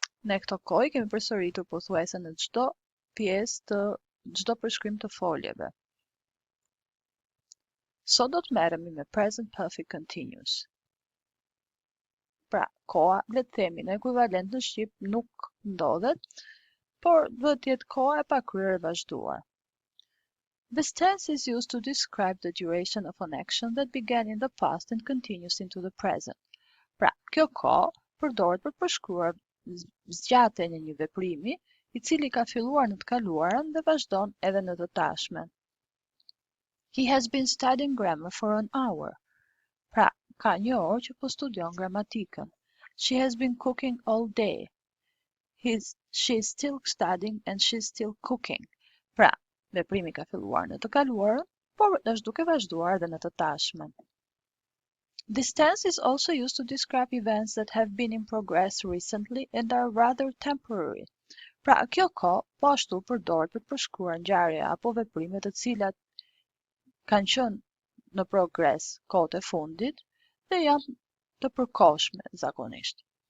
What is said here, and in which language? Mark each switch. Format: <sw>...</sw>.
<sq>Ne këto kohë kemi përsëritur pothuajse në çdo pjesë të çdo përshkrim të foljeve. Sot do të merremi me present perfect continuous. Pra, koha, le të themi në ekuivalent në shqip nuk ndodhet, por duhet të jetë koha e pakryer e vazhduar.</sq> <en>This tense is used to describe the duration of an action that began in the past and continues into the present.</en> <sq>Pra, kjo kohë përdoret për të përshkruar zgjatjen e një veprimi I cili ka filluar në të kaluarën dhe vazhdon edhe në të tashmen.</sq> <en>He has been studying grammar for an hour.</en> <sq>Pra, ka një orë që po studion gramatikën.</sq> <en>She has been cooking all day. She's still studying and she's still cooking.</en> <sq>Pra, veprimi ka filluar në të kaluarën, por është duke vazhduar edhe në të tashmen.</sq> <en>This tense is also used to describe events that have been in progress recently and are rather temporary.</en> <sq>Pra, kjo kohë po ashtu përdoret për të përshkruar ngjarje apo veprime të cilat kanë qenë në progres kohët e fundit dhe janë të përkohshme zakonisht.</sq>